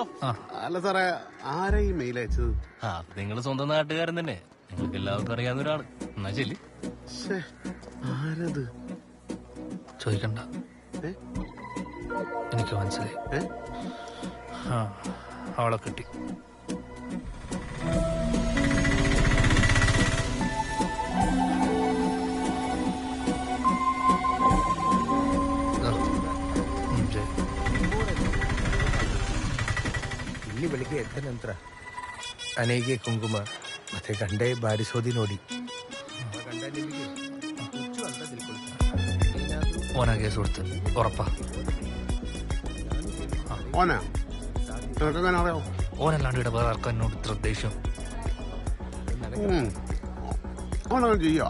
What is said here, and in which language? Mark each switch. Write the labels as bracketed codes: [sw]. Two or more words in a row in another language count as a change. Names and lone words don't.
[ml] അല്ല സാറേ, ആരാ ഈ മെയിൽ അയച്ചത്? ആ നിങ്ങൾ സ്വന്തം നാട്ടുകാരൻ തന്നെ, നിങ്ങൾക്ക് എല്ലാവർക്കും അറിയാവുന്ന ഒരാള്. എന്നാ ശരി. ആരത്? ചോദിക്കണ്ട, എനിക്ക് മനസ്സിലായി. അവളെ കിട്ടി. [kn] ಇಲ್ಲಿ ಬೆಳಿಗ್ಗೆ ಎದ್ದ ನಂತರ ಅನೆಗೆ ಕುಂಕುಮ ಮತ್ತೆ ಗಂಡೆ ಬಾರಿಸೋದಿ ನೋಡಿ [ml] ഓനാ കേസ് കൊടുത്ത് ഉറപ്പാ. ഓനാ? നിനക്കെങ്ങനെ അറിയാം? ഓനല്ലാണ്ട് ഇവിടെ വേറെ ആർക്കും എന്നോട് ഇത്ര ദേഷ്യം. ഓനങ്ങനെ ചെയ്യാ?